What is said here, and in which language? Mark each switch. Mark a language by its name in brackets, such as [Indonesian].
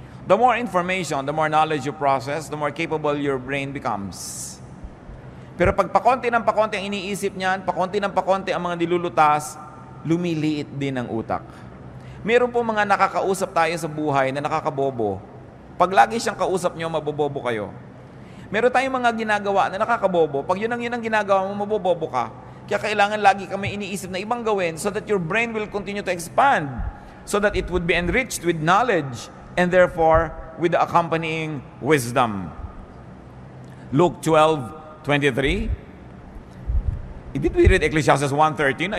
[English] The more information, the more knowledge you process, the more capable your brain becomes. [Filipino] Pero pag pakonti ng pakonti ang iniisip niyan, pakonti ng pakonti ang mga nilulutas, lumiliit din ang utak. Meron po mga nakakausap tayo sa buhay na nakakabobo. Pag lagi siyang kausap nyo, mabobobo kayo. Meron tayong mga ginagawa na nakakabobo. Pag yun ang ginagawa mo, mabobobo ka. Kaya kailangan lagi kami iniisip na ibang gawin [English] so that your brain will continue to expand, so that it would be enriched with knowledge and therefore with the accompanying wisdom. Luke 12:23. Did we read Ecclesiastes 1:13?